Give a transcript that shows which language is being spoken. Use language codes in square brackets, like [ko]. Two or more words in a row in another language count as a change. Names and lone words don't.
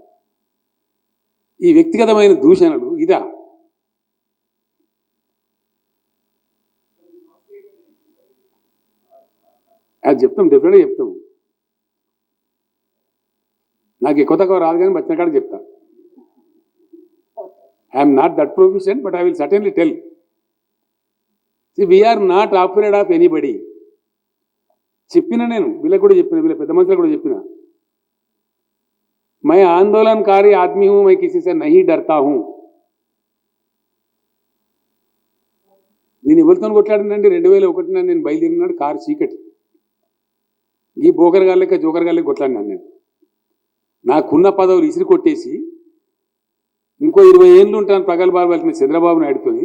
[te] ఈ వ్యక్తిగతమైన దూషణలు ఇదా? అది చెప్తాం, డెఫినెట్గా చెప్తాం. నాకు ఎక్కువ తక్కువ రాదు కానీ వచ్చిన కాడ చెప్తా. [en] I'm not that profession, but I will certainly tell. We're not afraid of anybody. [te] చెప్పిన నేను వీళ్ళకి కూడా చెప్పిన, వీళ్ళ పెద్ద మనుషులకు కూడా చెప్పిన, [hi] मैं आंदोलनकारी आदमी हूं, मैं किसी से नहीं डरता हूं. [te] నేను ఎవరితో కొట్లాడినండి 2001 నేను బయలుదేరినాడు కారు చీకటి. ఈ బోకర్ గాళ్ళకి జోకర్ గాళ్ళకి కొట్లాడినాను నేను. నాకున్న పదవులు ఇసిరి కొట్టేసి ఇంకో 20 ఏళ్ళు ఉంటాను ప్రగల్భాలు వెళ్తున్న చంద్రబాబు నాయుడుతోని.